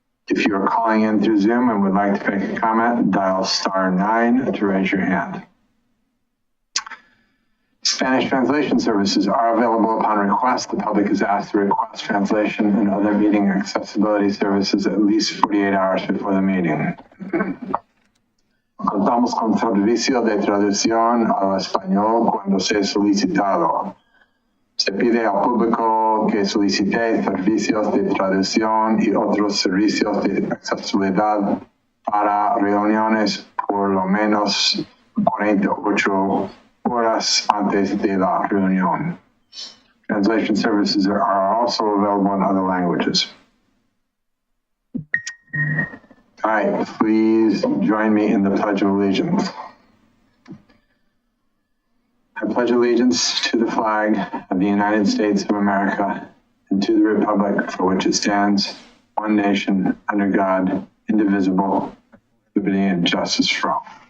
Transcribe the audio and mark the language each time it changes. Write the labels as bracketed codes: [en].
[en] If you are calling in through Zoom and would like to make a comment, dial *9 to raise your hand. Spanish translation services are available upon request. The public is asked to request translation and other meeting accessibility services at least 48 hours before the meeting. [es] Contamos con servicio de traducción al español cuando sea solicitado. Se pide al público que solicite servicios de traducción y otros servicios de accesibilidad para reuniones por lo menos 48 horas antes de la reunión. [en] Translation services are also available in other languages. All right, please join me in the Pledge of Allegiance. I pledge allegiance to the flag of the United States of America and to the republic for which it stands, one nation, under God, indivisible, with liberty and justice for all.